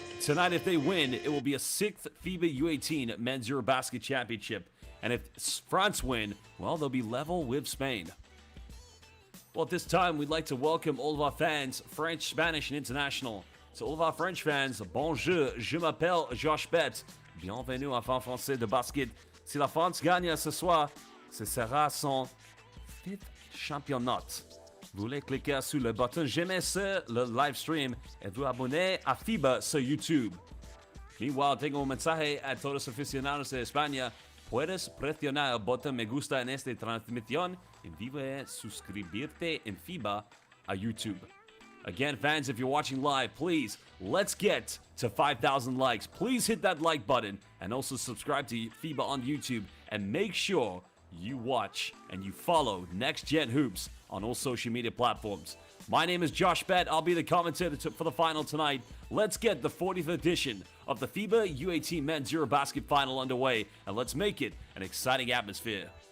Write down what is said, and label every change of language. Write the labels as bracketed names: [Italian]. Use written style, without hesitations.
[English] Tonight, if they win, it will be a sixth FIBA U18 Men's EuroBasket Championship. And if France win, well, they'll be level with Spain. Well, at this time, we'd like to welcome all of our fans, French, Spanish, and international. To all of our French fans, [French] bonjour, je m'appelle Josh Bett. Bienvenue en fan français de basket. Si la France gagne ce soir, ce sera son fifth championnat. Vous voulez cliquer sur le bouton j'aime sur le live stream et vous abonner a FIBA sur YouTube. [Spanish] Meanwhile, tengo un mensaje a todos los aficionados de España. Puedes presionar el botón me gusta en esta transmisión en vivo y suscribirte en FIBA a YouTube. [English] Again, fans, if you're watching live, please, let's get to 5,000 likes. Please hit that like button and also subscribe to FIBA on YouTube, and make sure you watch and you follow Next Gen Hoops on all social media platforms. My name is Josh Bett. I'll be the commentator for the final tonight. Let's get the 40th edition of the FIBA U18 Men's EuroBasket Final underway, and let's make it an exciting atmosphere.